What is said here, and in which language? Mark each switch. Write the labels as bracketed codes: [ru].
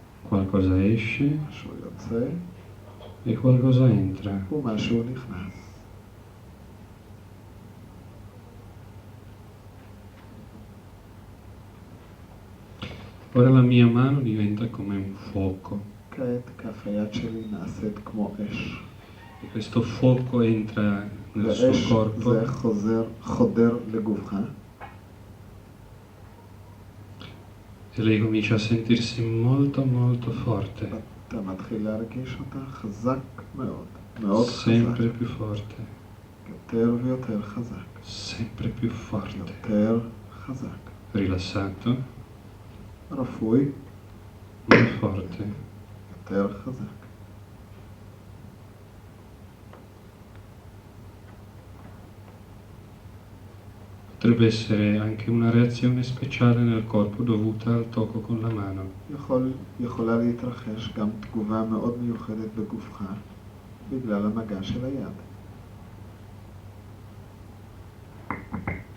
[it] Qualcosa esce [he] משהו יוצא [it] e qualcosa entra. [he] ומשהו נכנס. [it] Ora la mia mano diventa come un fuoco [he] כעת כף היד שלי נעשית כמו אש. [it] e questo fuoco entra nel suo [he] ואש [it] corpo [he] זה חודר לגופך, [it] e lei comincia a sentirsi molto molto forte, [he] אתה מתחיל להרגיש אותה חזק מאוד, מאוד חזק, [it] sempre più forte, [he] יותר ויותר חזק, [it] sempre più forte, [he] יותר חזק, [it] rilassato, [he] רפוי, [it] ma forte. [he] יותר חזק. [it] Potrebbe essere anche una reazione speciale nel corpo dovuta al tocco con la mano. [he] יכולה להתרחש גם תגובה מאוד מיוחדת בגופך בגלל המגע של היד.